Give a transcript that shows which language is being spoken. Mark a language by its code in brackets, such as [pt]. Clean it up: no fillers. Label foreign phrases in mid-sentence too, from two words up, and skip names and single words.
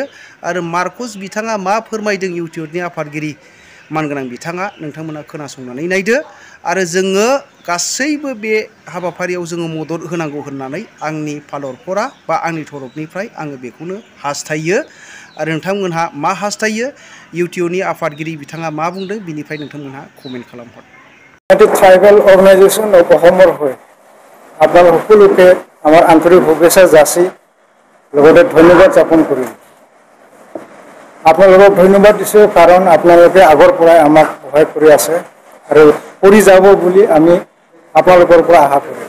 [brx] आरो मार्कस बिथाङा मा फोरमायदों इउटिअनि आफादगिरि मानगोनां बिथाङा, नोंथांमोना खोनासंनानै नायदो। आरो जोङो गासैबो बे हाबाफारियाव जोङो मदद होनांगौ होननानै आंनि फालरफोरा बा आंनि तरफनिफ्राय आङो बेखौनो हास्थायो। आरो नोंथांमोनहा मा हास्थायो, इउटिअनि आफादगिरि बिथाङा मा बुंदों, बिनिफ्राय नोंथांमोनहा कमेन्ट खालामहर। [as] ট্রাইবেল অর্গানাইজেশন অসমৰ হৈ আপোনালোক সকলোকে আমাৰ আন্তৰিক শুভেচ্ছা যাচি লগতে ধন্যবাদ জ্ঞাপন কৰিম। আপোনালোকক ধন্যবাদ দিছোঁ কাৰণ আপোনালোকে আগৰ পৰাই আমাক সহায় কৰি আছে আৰু কৰি যাব বুলি আমি আপোনালোকৰ পৰা আশা কৰিম।